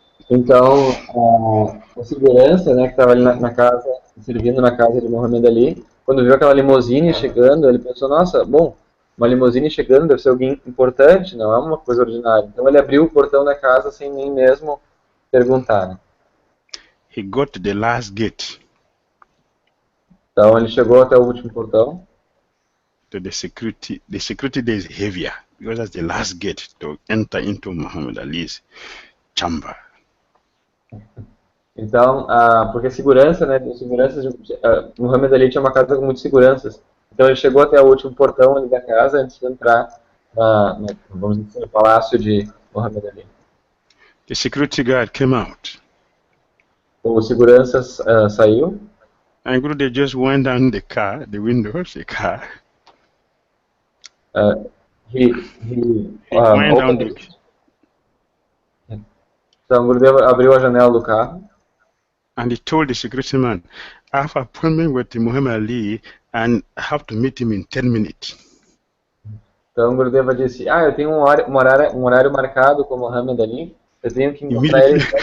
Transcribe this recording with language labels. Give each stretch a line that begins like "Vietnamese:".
Portuguese: Então, a segurança, né, que estava ali na casa, servindo na casa de Muhammad Ali, quando viu aquela limusine chegando, ele pensou, nossa, bom, uma limusine chegando deve ser alguém importante, não é uma coisa ordinária. Então ele abriu o portão da casa sem nem mesmo perguntar. Né?
English: He got to the last gate.
Portuguese: Então ele chegou até o último portão.
English: To the security there is heavier because that's the last gate to enter into Muhammad Ali's chamber.
Portuguese: Então, porque segurança, né, Muhammad Ali tinha uma casa com muitas seguranças. Então ele chegou até o último portão ali da casa antes de entrar vamos dizer, no palácio de Muhammad Ali.
English: The security guard came out.
Portuguese: O segurança saiu.
English: And Gurudev just went down the windows, the car. He went down the...
Portuguese: Então Gurudeva abriu a janela do carro.
English: And he told the security man, I have an appointment with Muhammad Ali and I have to meet him in 10 minutes.
Portuguese: Então Gurudeva disse, eu tenho um horário marcado com Muhammad Ali, eu tenho que encontrar ele.